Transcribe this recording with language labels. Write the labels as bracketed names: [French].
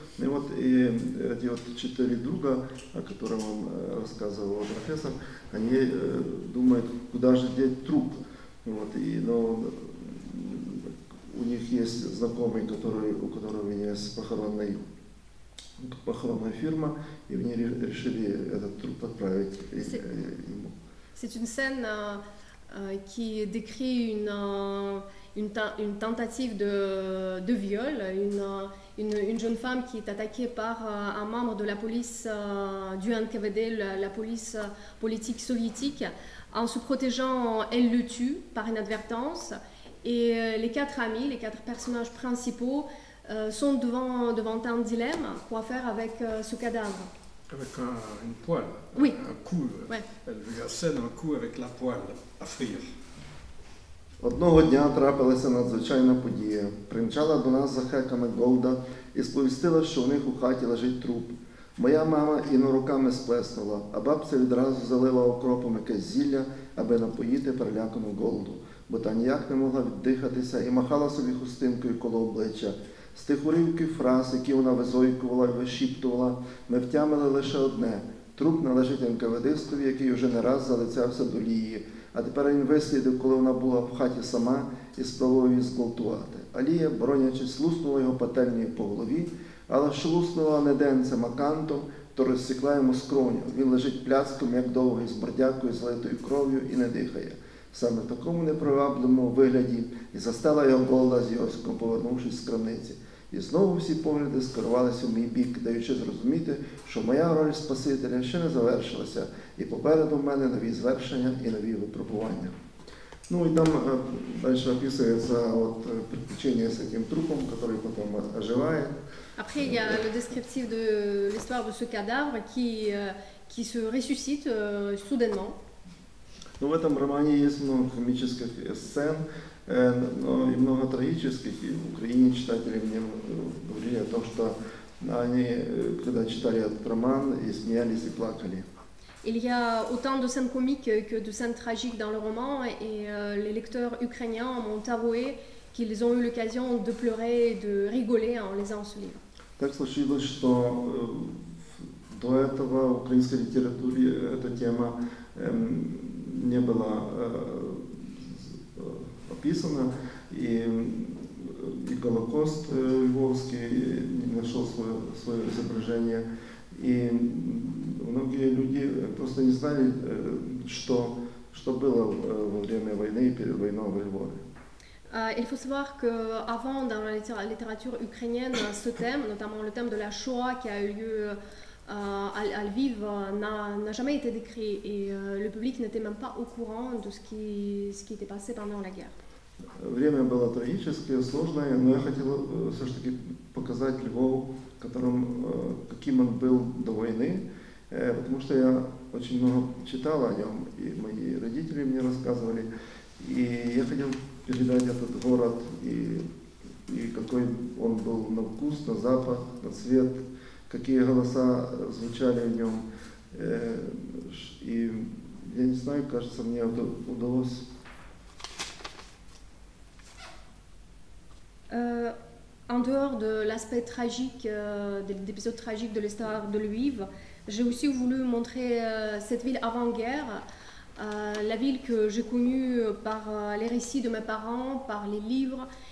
[Russian] И вот эти вот 4 друга, о котором он рассказывал профессор, они думают, куда же деть труп. Вот, но у них есть знакомый, у которого есть похоронная фирма, и они решили этот труп отправить ему. [French] C'est une scène qui décrit une tentative de viol, une jeune femme qui est attaquée par un membre de la police du NKVD, la police politique soviétique. En se protégeant, elle le tue par inadvertance. Et les 4 amis, les 4 personnages principaux sont devant un dilemme, quoi faire avec ce cadavre. Avec une poêle, oui. Un coup, ouais. Elle lui assène un coup avec la poêle à frire. [Ukrainian] Одного дня трапилася надзвичайна подія. Примчала до нас захекана Голда і сповістила, що у них у хаті лежить труп. Моя мама іно руками сплеснула, а бабця відразу залила окропом якесь зілля, аби напоїти перелякану Голду, бо та ніяк не могла віддихатися і махала собі хустинкою коло обличчя. З тих уривків фраз, які вона визойкувала і вишіптувала, ми втямили лише одне – труп належить НКВДистові, який уже не раз залицявся до Лії, а тепер він вислідив, коли вона була в хаті сама і спробував її зґвалтувати. А Лія, боронячись, луснула його пательнею по голові, але що луснула не денцем, а кантом, то розсікла йому скроню. Він лежить пляцком, як довгий, з бордякою, злитою кров'ю і не дихає. Саме в такому непривабливому вигляді і застала його Голда з Йосиком, повернувшись з крамниці. І знову всі погляди скерувалися в мій бік, даючи зрозуміти, що моя роль Спасителя ще не завершилася, і попереду в мене нові звершення і нові випробування. [Russian] Ну и там дальше описывается вот приключение с этим трупом, который потом оживает. [French] Après, il y a le descriptif de l'histoire de ce cadavre qui se ressuscite soudainement. [Russian] Ну, в этом романе есть много комических сцен, но и много трагических. И в Украине читатели мне говорили о том, что они, когда читали этот роман, и смеялись, и плакали. [French] Il y a autant de scènes comiques que de scènes tragiques dans le roman et les lecteurs ukrainiens m'ont avoué qu'ils ont eu l'occasion de pleurer et de rigoler en lisant ce livre. [Russian] Так случилось, что до этого в украинской литературе эта тема не была описана, и Голокост львовский не нашел свое изображение, и многие люди просто не знали, что было во время войны и перед войной во Львове. [French] Il faut savoir qu'avant, dans la littérature ukrainienne, ce thème, notamment le thème de la Shoah qui a eu lieu à Lviv, n'a jamais été décrit et le public n'était même pas au courant de ce qui était passé pendant la guerre. [Russian] Время было трагическое, сложное, но я хотел все-таки показать Львов, каким он был до войны, потому что я очень много читал о нем, и мои родители мне рассказывали, и я хотел передать этот город, и какой он был на вкус, на запах, на цвет, какие голоса звучали в нем. И я не знаю, кажется, мне удалось. [French] En dehors de l'aspect tragique, de l'épisode tragique de l'histoire de Lviv, j'ai aussi voulu montrer cette ville avant-guerre, la ville que j'ai connue par les récits de mes parents, par les livres.